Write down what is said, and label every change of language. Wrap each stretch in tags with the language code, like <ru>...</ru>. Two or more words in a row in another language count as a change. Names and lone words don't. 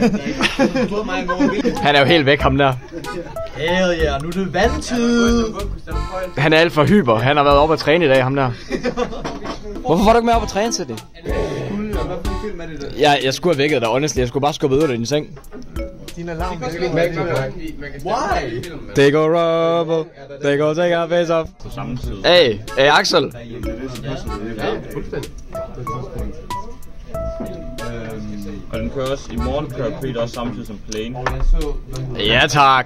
<da>Han er jo helt væk, ham der.</da> <en>Hell yeah,</en> <da>nu er det vandtid. Han er alt for hyper. Han har været oppe at træne i dag, ham der. Hvorfor var du ikke med op at træne til det? Jeg skulle have vækket dig, honestly. Jeg skulle bare skubbe ud af din seng. Din alarm.</da> <en>Why? They go rubber. They go take our face off. Hey, Axel.</en> <da>Og den kører også, i morgen kører Creed også samtidig som Plane. Ja, tak.</da>